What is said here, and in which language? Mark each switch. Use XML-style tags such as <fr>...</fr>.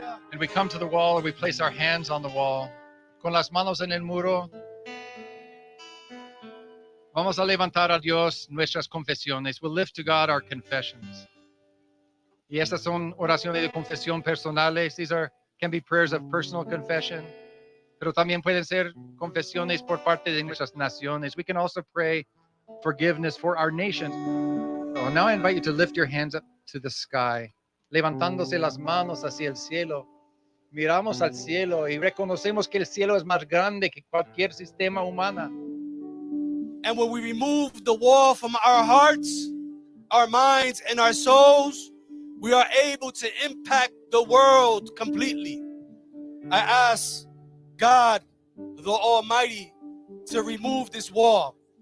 <en>And we come to the wall and we place our hands on the wall.</en> <es>Con las manos en el muro. Vamos a levantar a Dios nuestras confesiones.</es> <en>We'll lift to God our confessions.</en> <es>Y estas son oraciones de confesión personales.</es> <en>These can be prayers of personal confession.</en> <es>Pero también pueden ser confesiones por parte de nuestras naciones.</es> <en>We can also pray forgiveness for our nation. So now I invite you to lift your hands up to the sky,</en> <es>levantándose las manos hacia el cielo. Miramos al cielo y reconocemos que el cielo es más grande que cualquier sistema humano.</es> <en>And when we remove the wall from our hearts, our minds, and our souls, we are able to impact the world completely. I ask God, the Almighty, to remove this wall.</en>